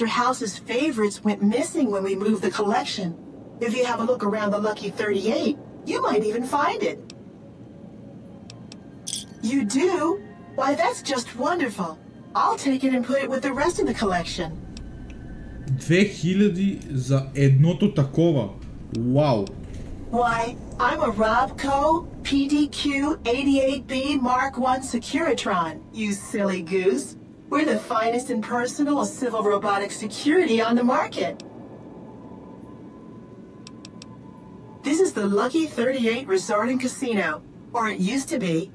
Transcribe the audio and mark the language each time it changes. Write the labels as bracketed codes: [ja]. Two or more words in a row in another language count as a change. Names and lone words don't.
[en] House's favorites went missing when we moved the collection. If you have a look around the Lucky 38, you might even find it. You do? Why, that's just wonderful. I'll take it and put it with the rest of the collection. [bg] 2000 за едното такова. Вау. [en] Why, I'm a Robco PDQ 88B Mark I Securitron, you silly goose. We're the finest in personal civil robotic security on the market. This is the Lucky 38 Resort and Casino, or it used to be.